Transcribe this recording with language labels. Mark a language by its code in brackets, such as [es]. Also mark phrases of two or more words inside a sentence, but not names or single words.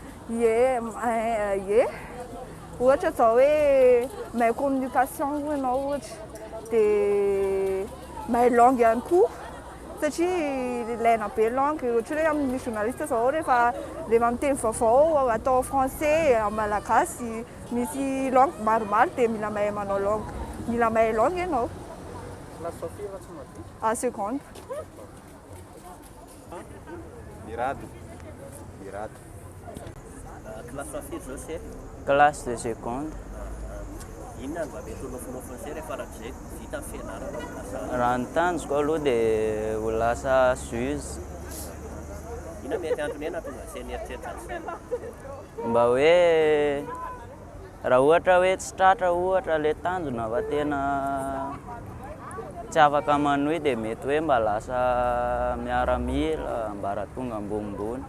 [mg] ie ohatra zao hoe mahay communication ianao ohatra dia mahay langue ihany koa satria ilaina be langue ohatra hoe amin'ny journaliste zao rehefa miteny vaovao atao français malagasy misy langue maromaro dia mila mahay manao langue mila mahay langue ianao classe firy tsy madio [fr] à seconde [mg] irado classe firy zao se [fr] classe de seconde [mg] inona mba mety ho nofinofiny zay rehefa rak'izay vita ny fianarana raha ny tanjoko aloha dia ho lasa juge inona mety antony ena tonga izay nieritreritra an'izay mba hoe raha ohatra hoe tsy tratra ohatra le tanjona fa tena tsy afaka manohy dia mety hoe mba lasa miaramila ambaratonga ambonimbony